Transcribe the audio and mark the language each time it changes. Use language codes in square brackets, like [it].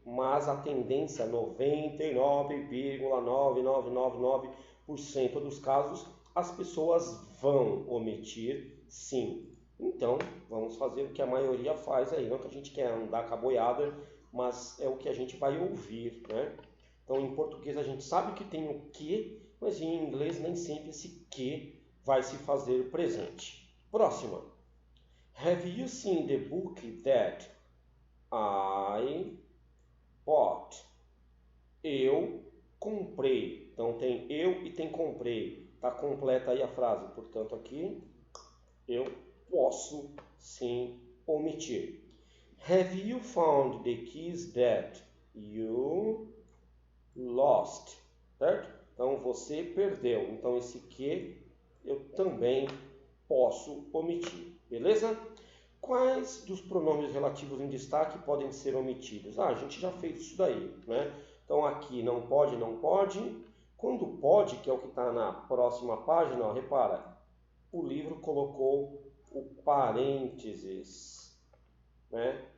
[pt] Mas a tendência, 99,9999% dos casos, as pessoas vão omitir sim. Então, vamos fazer o que a maioria faz aí. Não que a gente quer andar com a boiada, mas é o que a gente vai ouvir, né? Então, em português a gente sabe que tem o que, mas em inglês nem sempre esse que vai se fazer presente. Próxima. [en] Have you seen the book that I bought? [pt] Eu comprei. Então, tem eu e tem comprei. Está completa aí a frase. Portanto, aqui eu posso sim omitir. [en] Have you found the keys that you lost? [pt] Certo? Então você perdeu. Então esse que eu também posso omitir. Beleza? Quais dos pronomes relativos em destaque podem ser omitidos? A gente já fez isso daí, né? Então aqui não pode. Quando pode, que é o que está na próxima página, ó, repara, o livro colocou o parênteses, né?